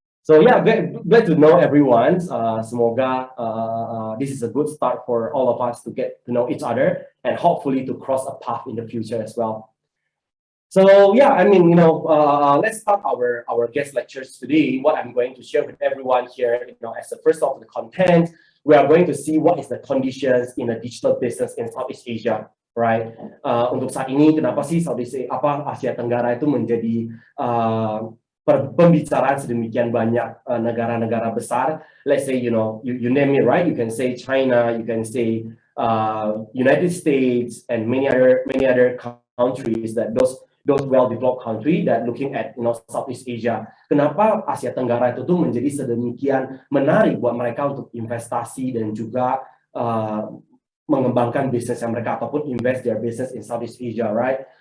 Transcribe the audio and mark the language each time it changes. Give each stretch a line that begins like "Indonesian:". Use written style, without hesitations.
English: So glad to know everyone.
Indonesian: Semoga
English: this is a good start for all of us to get to know each other and hopefully to cross a path in the future as well. So let's start our guest lectures today. What I'm going to share with everyone here, as the first of the content, we are going to see what is the conditions in the digital business in Southeast Asia, right?
Indonesian: Untuk saat ini, kenapa sih Asia Tenggara itu menjadi pembicaraan sedemikian banyak negara-negara besar?
English: Let's say you name it, right? You can say China, you can say United States, and many other countries, that those well-developed country that looking at Southeast Asia.
Indonesian: Kenapa Asia Tenggara itu tuh menjadi sedemikian menarik buat mereka untuk investasi dan juga mengembangkan bisnis yang mereka ataupun
English: invest their business in Southeast Asia, right?